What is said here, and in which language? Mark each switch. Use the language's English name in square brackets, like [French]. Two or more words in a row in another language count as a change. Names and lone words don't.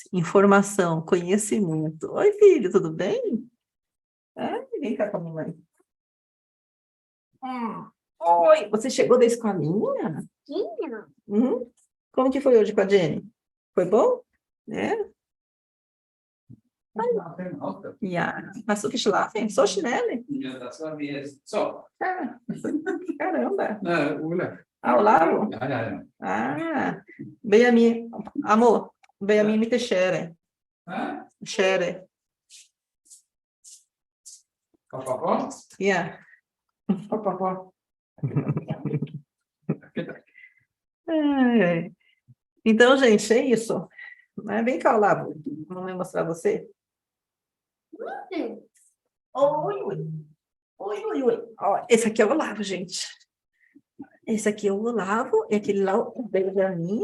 [Portuguese] Informação, conhecimento. Oi, filho, tudo bem? Vem cá com a mamãe. Oi, você chegou da escolinha? Sim. Como que foi hoje com a Jenny? Foi bom? É? [German] Ja, hast du geschlafen? So schnell? Ja, das war mir jetzt. So. [Portuguese] Ah, caramba. Olaf. Ah, Olavo? [German] Ja, ja, ja. [Portuguese] Ah, Benjamin, amor, Benjamin me chere. Hä? Chere. Papa? Yeah. Papa. Ai. Então, gente, é isso. Vem cá, Olavo. Vamos mostrar você? Oi, oi. Oi, oi, oi. Ó, esse aqui é o Olavo, gente. Esse aqui é o Olavo, e aquele lá o Benjamin.